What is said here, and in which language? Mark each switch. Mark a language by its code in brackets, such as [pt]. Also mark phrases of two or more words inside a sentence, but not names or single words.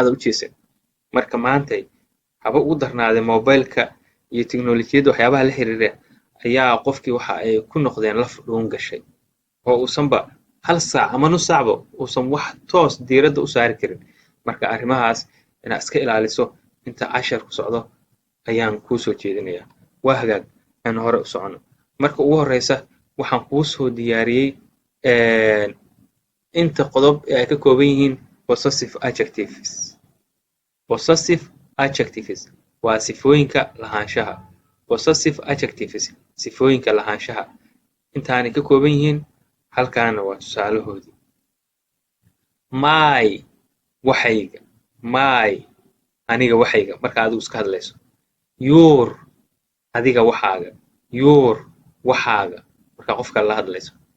[so] u jeesan marka maantay haba ugu darnaaday mobileka iyo teknolojiyadda waxyaabaha la xiriira ayaa qofkii waxa ay ku noqdeen laf dhuun gashay oo uusanba hal saac ama nus saacba uusan wax toos diiradda u saari karin marka arrimahaas inaad iska ilaaliso inta casharku socdo ayaan kuu soo jeedinayaa waa hagaag aan hore u socono marka ugu horreysa waxaan kuu soo diyaariyey inta qodob ee ay ka kooban yihiin [en] possessive adjectives possessive adjectives [so] waa sifooyinka lahaanshaha [en] possessive adjectives [so] sifooyinka lahaanshaha intaanay ka kooban yihiin halkaana waa tusaalahoodii my waxayga my aniga waxayga marka adigu iska hadlayso your adiga waxaaga your waxaaga marka qofka la hadlayso